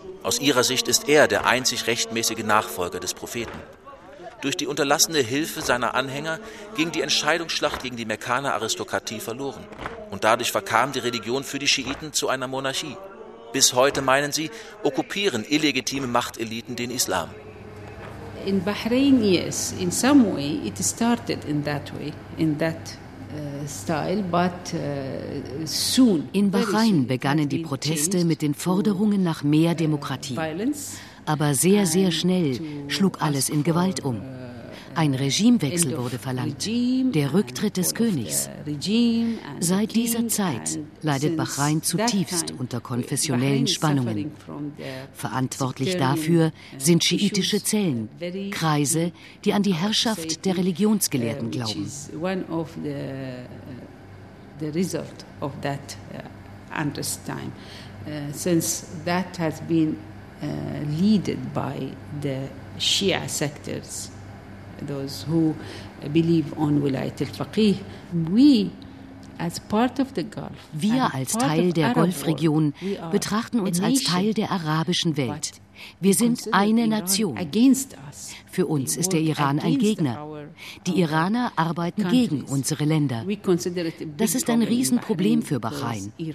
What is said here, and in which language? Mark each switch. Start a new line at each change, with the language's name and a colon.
German: Aus ihrer Sicht ist er der einzig rechtmäßige Nachfolger des Propheten. Durch die unterlassene Hilfe seiner Anhänger ging die Entscheidungsschlacht gegen die Mekkaner-Aristokratie verloren. Und dadurch verkam die Religion für die Schiiten zu einer Monarchie. Bis heute, meinen sie, okkupieren illegitime Machteliten den Islam.
English: In Bahrain, yes, in some way it started in that way, in that style, but soon.
German: In Bahrain begannen die Proteste mit den Forderungen nach mehr Demokratie. Aber sehr, sehr schnell schlug alles in Gewalt um. Ein Regimewechsel wurde verlangt, der Rücktritt des Königs. Seit dieser Zeit leidet Bahrain zutiefst unter konfessionellen Spannungen. Verantwortlich dafür sind schiitische Zellen, Kreise, die an die Herrschaft der Religionsgelehrten glauben.
English: Leaded by the Shia sectors, those who believe on Wilayat al-Faqih.
German: Wir als Teil der Golfregion betrachten uns als Teil der arabischen Welt. Wir sind eine Nation. Für uns ist der Iran ein Gegner. Die Iraner arbeiten gegen unsere Länder. Das ist ein Riesenproblem für Bahrain.